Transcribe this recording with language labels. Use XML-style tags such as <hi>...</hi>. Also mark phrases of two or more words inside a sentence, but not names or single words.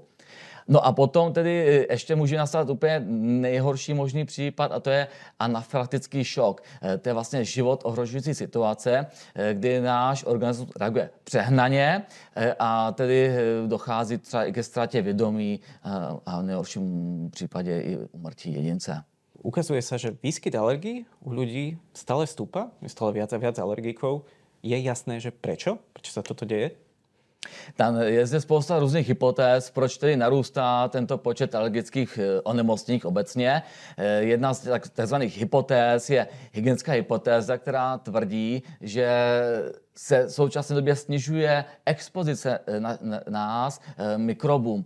<cs>No a potom tedy ještě může nastat úplně nejhorší možný případ a to je anafylaktický šok. To je vlastně život ohrožující situace, kdy náš organismus reaguje přehnaně a tedy dochází třeba i ke ztrátě vědomí a v nejhorším případě i úmrtí jedince.</cs> <sk>Ukazuje sa, že výskyt alergií u ľudí stále stúpa, je stále viac a viac alergikov. Je jasné, že prečo? Prečo sa toto deje?</sk> <cs>Tam je zde spousta různých hypotéz, proč tedy narůstá tento počet alergických onemocnění obecně. Jedna z takzvaných hypotéz je hygienická hypotéza, která tvrdí, že se v současné době snižuje expozice nás mikrobům.</cs>